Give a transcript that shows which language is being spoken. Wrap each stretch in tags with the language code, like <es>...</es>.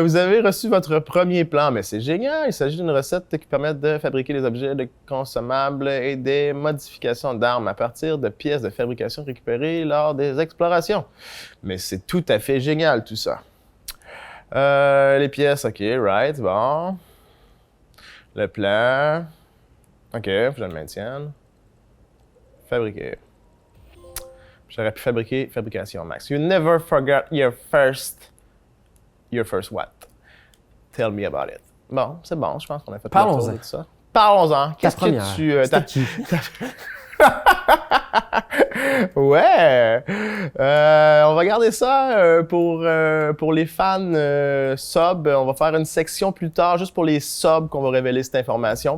<fr>Vous avez reçu votre premier plan, mais c'est génial. Il s'agit d'une recette qui permet de fabriquer des objets de consommables et des modifications d'armes à partir de pièces de fabrication récupérées lors des explorations. Mais c'est tout à fait génial, tout ça. Les pièces, OK, right, bon. Le plan... OK, faut que je le maintienne. Fabriquer. J'aurais pu fabriquer fabrication max.</fr> <en>You never forgot your first what? Tell me about it.</en> <fr>Bon, c'est bon, je pense qu'on a fait le tour de tout ça. Parlons-en. Qu'est-ce que tu... Ouais! On va garder ça pour les fans subs. On va faire une section plus tard juste pour les subs qu'on va révéler cette information.</fr>